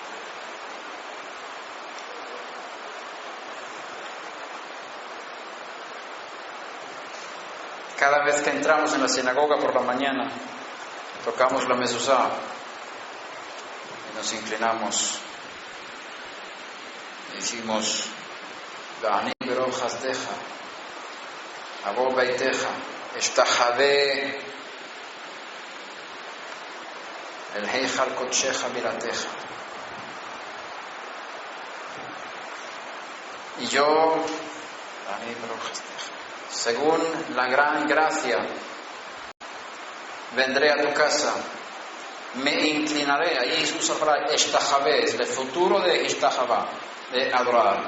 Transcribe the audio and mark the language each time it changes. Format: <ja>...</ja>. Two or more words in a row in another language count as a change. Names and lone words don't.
<es>Cada vez que entramos en la sinagoga por la mañana, tocamos la mezuzá y nos inclinamos y decimos:</es> <he>ואני ברוב חסדך, אבוא ביתך אשתחוה אל היכל קדשך ביראתך.</he> <es>Y yo, según la gran gracia, vendré a tu casa, me inclinaré. Ahí se usa para Eshtahabé, es el futuro de Ishtahabá, de adorar.</es>